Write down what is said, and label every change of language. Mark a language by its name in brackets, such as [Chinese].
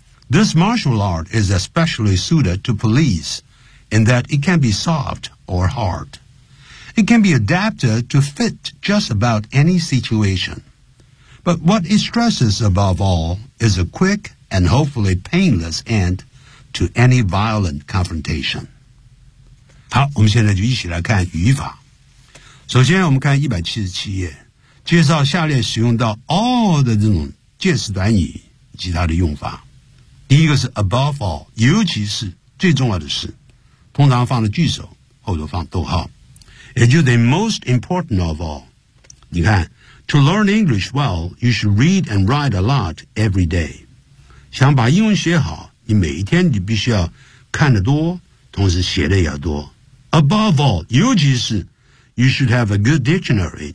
[English] This martial art is especially suited to police in that it can be soft or hard. It can be adapted to fit just about any situation. But what it stresses above all is a quick and hopefully painless end to any violent confrontation. [Chinese] 好，我们现在就一起来看语法。首先我们看177页，介绍下列使用到 all 的这种介词短语及它的用法。第一个是 above all， 尤其是最重要的是，通常放了句首，后头放逗号。也就是 [English] the most important of all， [Chinese] 你看 [English] To learn English well, you should read and write a lot every day. [Chinese] 想把英文学好，你每一天你必须要看得多，同时写的也要多。 [English] Above all, [Chinese] 尤其是 [English] you should have a good dictionary.